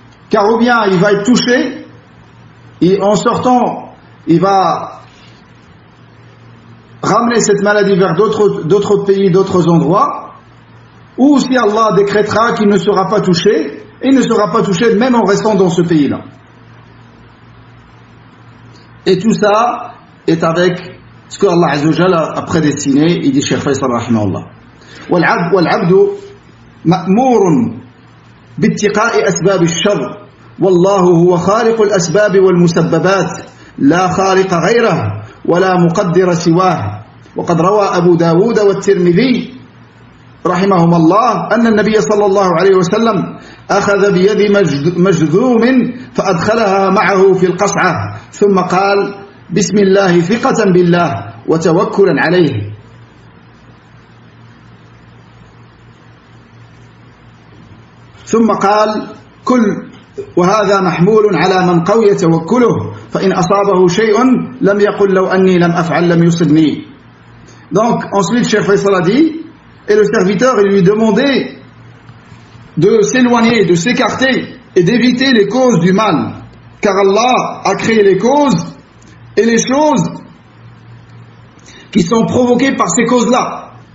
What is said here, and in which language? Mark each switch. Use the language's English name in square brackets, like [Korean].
[French] Car ou bien il va être touché, et en sortant, il va ramener cette maladie vers d'autres pays, d'autres endroits, ou si Allah décrétera qu'il ne sera pas touché, et il ne sera pas touché même en restant dans ce pays-là. Et tout ça est avec ce que Allah Azza wa Jalla a prédestiné, il dit Cheikh Faisal rahimahullah. [Arabic] والعبد مأمور باتقاء أسباب الشر والله هو خالق الأسباب والمسببات لا خالق غيره ولا مقدر سواه وقد روى أبو داود والترمذي رحمهما الله أن النبي صلى الله عليه وسلم أخذ بيد مجذوم فأدخلها معه في القصعة ثم قال بسم الله ثقة بالله وتوكلا عليه. ثم قال كل وهذا محمول على من قوي توكله فإن أصابه شيء لم يقل لو أني لم أفعل لم يصبني. [French] Donc ensuite Cheikh Faisal a dit, et le serviteur il lui demandait de s'éloigner, de s'écarter et d'éviter les causes du mal, car Allah a créé les causes et les choses qui sont provoquées par ces causes-là.